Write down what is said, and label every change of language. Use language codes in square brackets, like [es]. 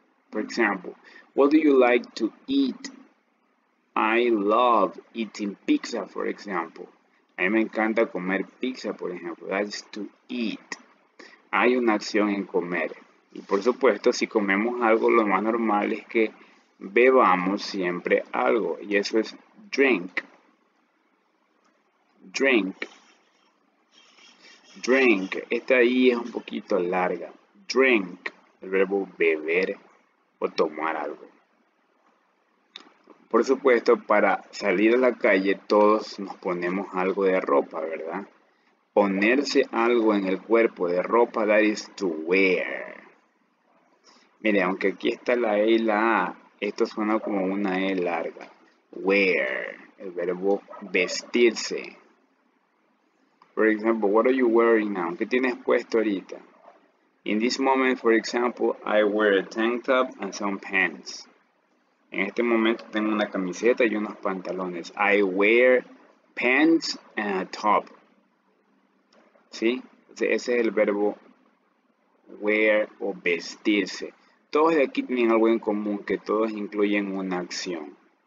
[en] For example, what do you like to eat? I love eating pizza, for example. [es] A mí me encanta comer pizza, por ejemplo. [en] That is to eat. [es] Hay una acción en comer. Y por supuesto, si comemos algo, lo más normal es que bebamos siempre algo. Y eso es drink. [en] Drink. [es] Drink. Esta I es un poquito larga. Drink. El verbo beber o tomar algo. Por supuesto, para salir a la calle todos nos ponemos algo de ropa, ¿verdad? Ponerse algo en el cuerpo de ropa, [en] that is to wear. [es] Mire, aunque aquí está la E y la A, esto suena como una E larga. Wear, el verbo vestirse. [en] For example, what are you wearing now? [es] ¿Qué tienes puesto ahorita? [en] In this moment, for example, I wear a tank top and some pants. [es] En este momento tengo una camiseta y unos pantalones. [en] I wear pants and a top. [es] ¿Sí? Ese es el verbo wear o vestirse. Todos de aquí tienen algo en común, que todos incluyen una acción.